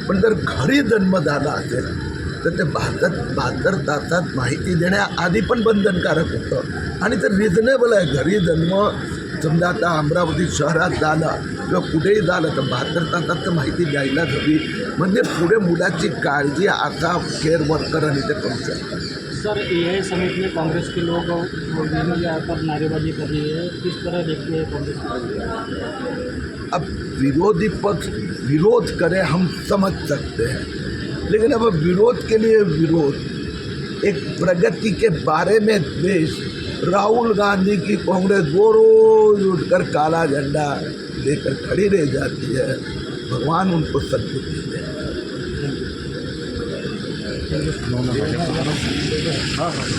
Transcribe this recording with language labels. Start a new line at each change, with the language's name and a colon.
Marathi: पण जर घरी जन्म झाला असेल तर ते 72 तासात माहिती देण्याआधी पण बंधनकारक होतं आणि ते रिजनेबल आहे. घरी जन्म समजा आता अमरावती शहरात झाला किंवा कुठेही झालं तर 72 तासात तर माहिती द्यायलाच हवी. म्हणजे पुढे मुलाची काळजी असा केअर वर्कर आणि ते करू शकतात.
Hindi: सर, AI समिति में कांग्रेस के लोग पर नारेबाजी कर रही है, किस तरह देखते हैं कांग्रेस? अब विरोधी पक्ष विरोध करे हम समझ सकते हैं, लेकिन अब विरोध के लिए विरोध, एक प्रगति के बारे में द्वेष, राहुल गांधी की कांग्रेस वो रोज उठकर काला झंडा लेकर खड़ी रह जाती है. भगवान उनको सद्बुद्धि दे.